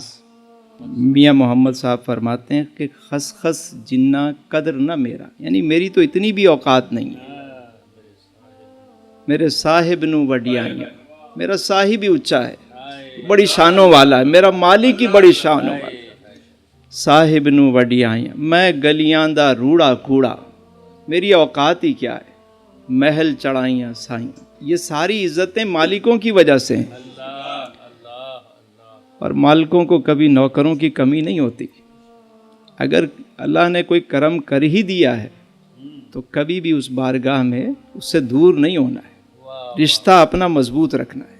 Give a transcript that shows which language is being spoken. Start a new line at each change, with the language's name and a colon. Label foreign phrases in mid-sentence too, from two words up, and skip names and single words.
Urdu: میاں محمد صاحب فرماتے ہیں کہ
Punjabi: خسخس جنہ قدر نہ میرا،
Urdu: یعنی میری تو اتنی بھی اوقات نہیں ہے،
Punjabi: میرے صاحب نو وڈیائیاں،
Urdu: میرا صاحب ہی اونچا ہے، بڑی شانوں والا ہے، میرا مالک ہی بڑی شانوں والا ہے۔
Punjabi: صاحب نو وڈیائیاں، میں گلیاں دا روڑا کوڑا،
Urdu: میری اوقات ہی کیا ہے،
Punjabi: محل چڑھائیاں سائیاں۔
Urdu: یہ ساری عزتیں مالکوں کی وجہ سے ہیں، اور مالکوں کو کبھی نوکروں کی کمی نہیں ہوتی۔ اگر اللہ نے کوئی کرم کر ہی دیا ہے تو کبھی بھی اس بارگاہ میں اس سے دور نہیں ہونا ہے، رشتہ اپنا مضبوط رکھنا ہے۔